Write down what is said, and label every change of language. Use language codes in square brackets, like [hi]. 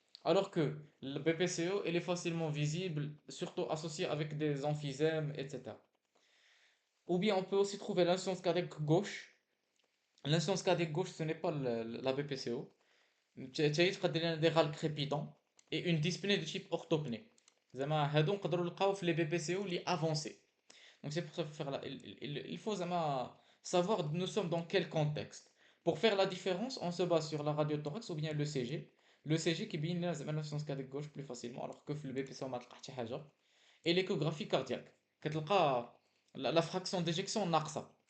[fr] Alors que le BPCO, il est facilement visible, surtout associé avec des emphysèmes, etc. Ou bien on peut aussi trouver l'insuffisance cardiaque gauche. L'insuffisance cardiaque gauche, ce n'est pas la BPCO. [ar] تعيط [fr] des râles crépitants et une dyspnée de type orthopnée. [ar] زعما هادو نقدروا نلقاو في les BPCO اللي avancés. [fr] Donc c'est pour ça qu'il faut faire il faut savoir nous sommes dans quel contexte. Pour faire la différence, on se base sur la radiothorax ou bien le CG. Le CG qui [ar] بين لنا زعما [fr] l'insuffisance cardiaque gauche plus facilement alors que في le BPCO [ar] ما تلقى حتى حاجة. [fr] Et l'échographie cardiaque [ar] كتلقى [fr] la fraction d'éjection [ar] ناقصة.